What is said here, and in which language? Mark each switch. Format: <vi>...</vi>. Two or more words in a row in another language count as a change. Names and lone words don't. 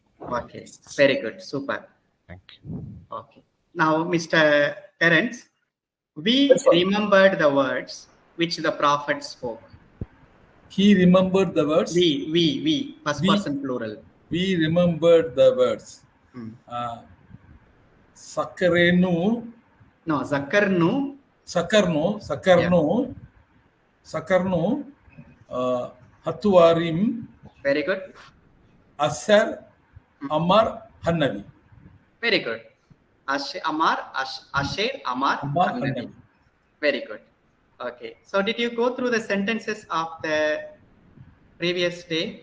<en>Okay. Very good. Super. Thank you. Okay. Now, Mr. Terence, we remembered the words which the prophet spoke. He remembered the words. We. First person plural. We remembered the words.</en> <he>Sakarenu. No, Zakarnu. Sakarnu. Hatuarim.</he> <en>Very good.</en> <he>Asher, Amar, Hannavi.</he> <en>Very good.</en> <he>Asher, Amar, Hannavi.</he> <en>Very good. Okay. So did you go through the sentences of the previous day?</en>